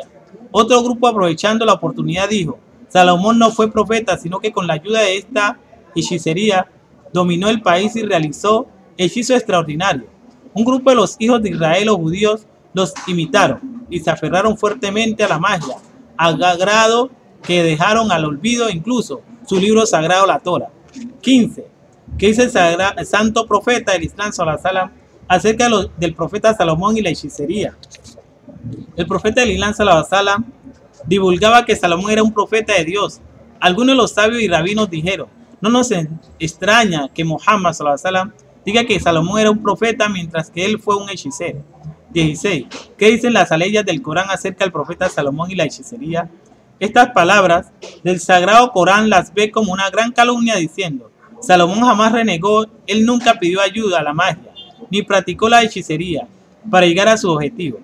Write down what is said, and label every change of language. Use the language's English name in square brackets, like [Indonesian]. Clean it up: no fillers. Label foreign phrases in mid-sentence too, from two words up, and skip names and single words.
[Spanish] Otro grupo, aprovechando la oportunidad, dijo: Salomón no fue profeta, sino que con la ayuda de esta hechicería dominó el país y realizó hechizos extraordinarios. Un grupo de los hijos de Israel, los judíos, los imitaron y se aferraron fuertemente a la magia, a grado que dejaron al olvido incluso su libro sagrado, la Torah. 15. ¿Qué dice el santo profeta del Islam [Arabic] صلى الله عليه وسلم [Spanish] acerca del profeta Salomón y la hechicería? El profeta del Islam [Arabic] صلى الله عليه وسلم [Spanish] divulgaba que Salomón era un profeta de Dios. Algunos de los sabios y rabinos dijeron: no nos extraña que Muhammad [Arabic] صلى الله عليه وسلم [Spanish] diga que Salomón era un profeta mientras que él fue un hechicero. 16. ¿Qué dicen las aleyas del Corán acerca del profeta Salomón y la hechicería? Estas palabras del sagrado Corán las ve como una gran calumnia diciendo: Salomón jamás renegó, él nunca pidió ayuda a la magia, ni practicó la hechicería para llegar a sus objetivos.